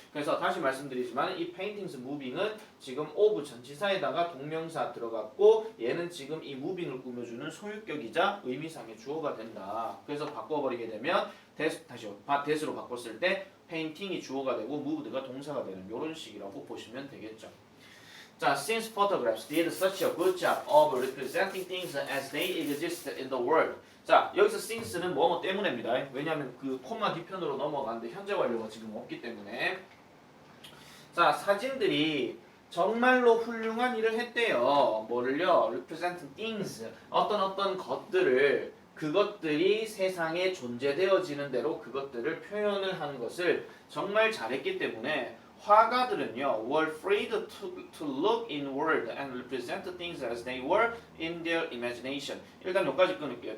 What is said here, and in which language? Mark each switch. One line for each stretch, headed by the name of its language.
Korean: 그래서 다시 말씀드리지만 이 paintings moving은 지금 of 전치사에다가 동명사 들어갔고 얘는 지금 이 moving을 꾸며주는 소유격이자 의미상의 주어가 된다. 그래서 바꿔버리게 되면 that으로 바꿨을 때 painting이 주어가 되고 moved가 동사가 되는 이런 식이라고 보시면 되겠죠.
English: 자, since photographs did such a good job of representing things as they exist in the world.
Korean: 자, 여기서 since는 뭐뭐 때문에입니다. 왜냐하면 그 콤마 뒤편으로 넘어가는데 현재 완료가 지금 없기 때문에. 자, 사진들이 정말로 훌륭한 일을 했대요. 뭐를요?
English: representing things.
Korean: 어떤 것들을 그것들이 세상에 존재되어지는 대로 그것들을 표현을 하는 것을 정말 잘했기 때문에 화가들은요
English: were free to look inward and represent things as they were in their imagination.
Korean: 일단 여기까지 끊을게요.